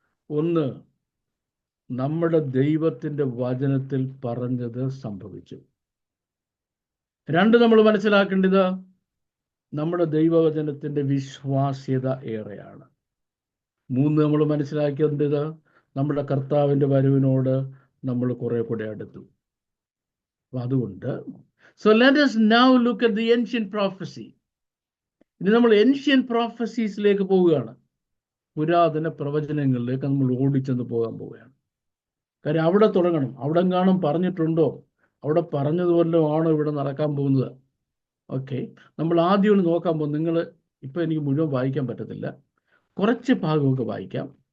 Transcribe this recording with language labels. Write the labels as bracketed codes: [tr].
[ml] ഒന്ന്, നമ്മുടെ ദൈവത്തിന്റെ വചനത്തിൽ പറഞ്ഞത് സംഭവിച്ചു. രണ്ട്, നമ്മൾ മനസ്സിലാക്കേണ്ടത് നമ്മുടെ ദൈവവചനത്തിന്റെ വിശ്വാസ്യത ഏറെയാണ്. മൂന്ന്, നമ്മൾ മനസ്സിലാക്കേണ്ടത് നമ്മുടെ കർത്താവിന്റെ വരവിനോട് നമ്മൾ കുറെ കൂടെ അടുത്തു. അപ്പൊ അതുകൊണ്ട് [en] so let us now look at the ancient prophecy. [ml] ഇനി നമ്മൾ ഏൻഷ്യൻ പ്രോഫസീസിലേക്ക് പോവുകയാണ്. പുരാതന പ്രവചനങ്ങളിലേക്ക് നമ്മൾ ഓടിച്ചെന്ന് പോകാൻ പോവുകയാണ്. കാര്യം അവിടെ തുടങ്ങണം. അവിടെ എങ്ങാനും പറഞ്ഞിട്ടുണ്ടോ, അവിടെ പറഞ്ഞതുപോലെ ആണോ ഇവിടെ നടക്കാൻ പോകുന്നത്? ഓക്കെ, നമ്മൾ ആദ്യം ഒന്ന് നോക്കാൻ പോകും. നിങ്ങൾ ഇപ്പം എനിക്ക് മുഴുവൻ വായിക്കാൻ പറ്റത്തില്ല, കുറച്ച് ഭാഗമൊക്കെ വായിക്കാം.